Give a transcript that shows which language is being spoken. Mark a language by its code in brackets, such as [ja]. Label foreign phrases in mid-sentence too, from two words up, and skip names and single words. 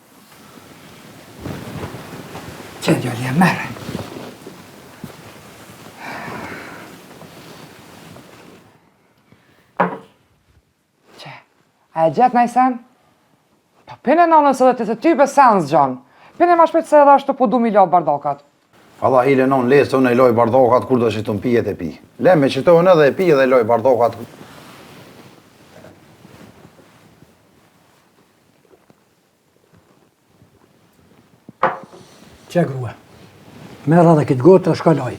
[sq] Që djoli e mere. Që, a e gjetë najsen? Po pine nonës edhe të ty për sens, Gjon. Pine ma shpejt se edhe ashtu po du mi lo bardokat. Alla hile non lesë, unë e loj bardokat kur do që të mpijet e pi. Le me që të unë edhe e pi edhe loj bardokat. Që grue, merë edhe këtë gotë të shkalloj.